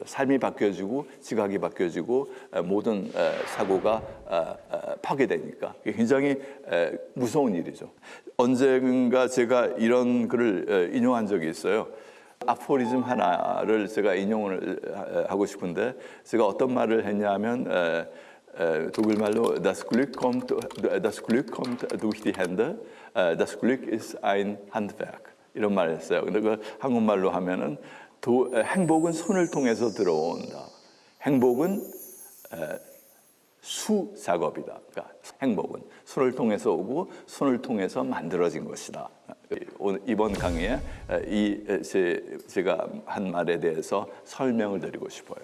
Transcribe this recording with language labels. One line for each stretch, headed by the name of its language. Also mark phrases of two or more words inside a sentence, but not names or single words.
Korean: 삶이 바뀌어지고 지각이 바뀌어지고 모든 사고가 파괴되니까 굉장히 무서운 일이죠. 언젠가 제가 이런 글을 인용한 적이 있어요. 아포리즘 하나를 제가 인용을 하고 싶은데, 제가 어떤 말을 했냐면 독일말로
German: Das Glück kommt durch die Hände, das Glück ist ein Handwerk,
Korean: 이런 말을 했어요. 근데 그 한국말로 하면은 행복은 손을 통해서 들어온다. 행복은 수작업이다. 그러니까 행복은 손을 통해서 오고 손을 통해서 만들어진 것이다. 이번 강의에 제가 한 말에 대해서 설명을 드리고 싶어요.